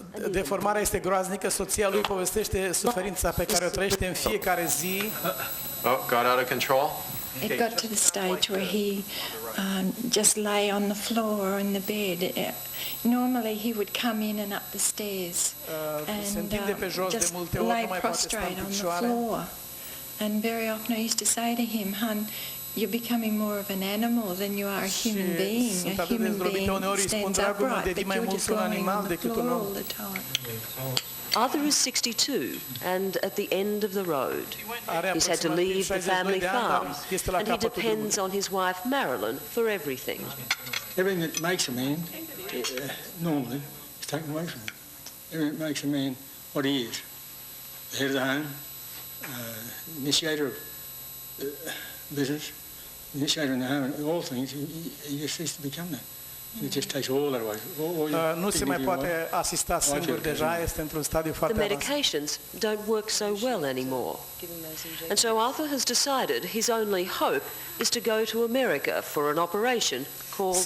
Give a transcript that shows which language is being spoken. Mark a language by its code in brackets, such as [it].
[ro] Deformarea este groaznică, soția lui povestește suferința pe care o trăiește în fiecare zi. [en] Oh, got out of control? It got to the stage where he just lay on the floor or in the bed. Normally he would come in and up the stairs and just lay prostrate on the floor. And very often I used to say to him, "Hun, you're becoming more of an animal than you are a human being. A human being stands upright, but you're just lying on the floor all the time." Arthur is 62 and at the end of the road. He's had to leave the family farm and he depends on his wife Marilyn for everything. Everything that makes a man, normally, is taken away from him. Everything that makes a man what he is. The head of the home, initiator of business, initiator in the home, all things, he just ceases to become that. It just takes all that away. [ro] Nu se mai poate asista singur deja, este într-un stadiu [en] The [ro] foarte avansat. [en] medications don't work so well anymore. And so Arthur has decided his only hope is to go to America for an operation called